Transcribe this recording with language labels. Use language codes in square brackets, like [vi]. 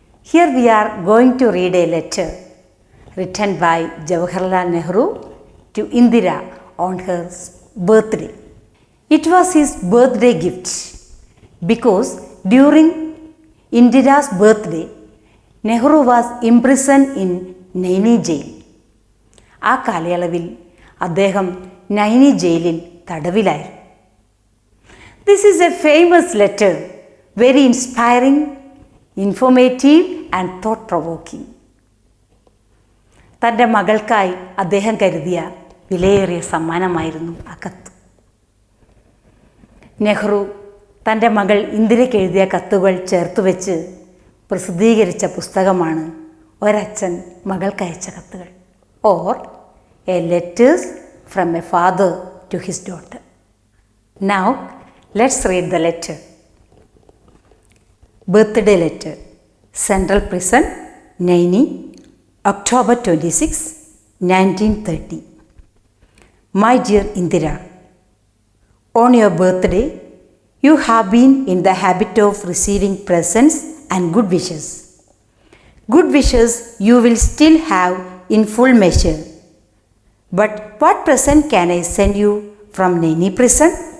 [en] Here we are going to read a letter written by Jawaharlal Nehru to Indira on her birthday. It was his birthday gift because during Indira's birthday, Nehru was imprisoned in Naini jail. [ml] ആ കാലയളവിൽ അദ്ദേഹം നൈനി ജയിലിൽ തടവിലായിരുന്നു. [en] This is a famous letter, very inspiring, informative and thought-provoking. [ml] തൻ്റെ മകൾക്കായി അദ്ദേഹം കരുതിയ വിലയേറിയ സമ്മാനമായിരുന്നു ആ കത്ത്. നെഹ്റു തൻ്റെ മകൾ ഇന്ദിരയ്ക്ക് എഴുതിയ കത്തുകൾ ചേർത്തുവെച്ച് പ്രസിദ്ധീകരിച്ച പുസ്തകമാണ് ഒരച്ഛൻ മകൾക്കയച്ച കത്തുകൾ, or A letters from A father to his daughter. [en] Now let's read the letter. Birthday letter, central prison, Naini, October 26, 1930. My dear Indira, on your birthday, you have been in the habit of receiving presents and good wishes. Good wishes you will still have in full measure. But what present can I send you from Naini prison?